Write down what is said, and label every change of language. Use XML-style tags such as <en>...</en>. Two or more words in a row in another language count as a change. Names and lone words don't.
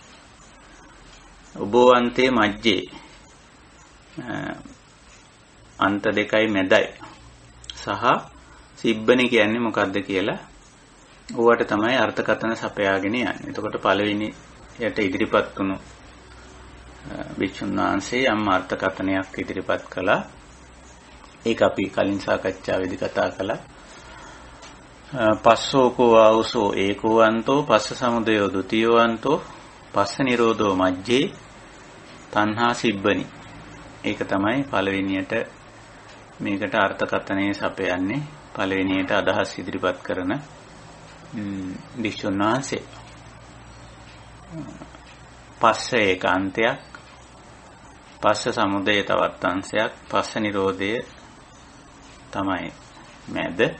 <pi>උභෝවන්තේ මජ්ජේ</pi> <si>අන්ත දෙකයි මැදයි සහ සිබ්බනි කියන්නේ මොකක්ද කියලා ඕවට තමයි අර්ථකථන සපයාගෙන යන්නේ. එතකොට පළවෙනි යට ඉදිරිපත් වුණු භික්ෂුන් වහන්සේ යම් අර්ථකථනයක් ඉදිරිපත් කළා. ඒක අපි කලින් සාකච්ඡාවේදී කතා කළා.</si> <pi>පස්සෝකෝ ආවුසෝ ඒකෝ අන්තෝ පස්ස සමුදයෝ ဒ ුතියෝ අන්තෝ පස්ස නිරෝධෝ මජ්ජේ තණ්හා සිබ්බනි.</pi> <si>ඒක තමයි පළවෙනියට මේකට අර්ථකථනය සපයන්නේ. පළවෙනියට අදහස් ඉදිරිපත් කරන භික්ෂුන් වහන්සේ. පස්ස ඒකාන්තයක්, පස්ස සමුදය තවත් අංශයක්, පස්ස නිරෝධය තමයි මැද.</si>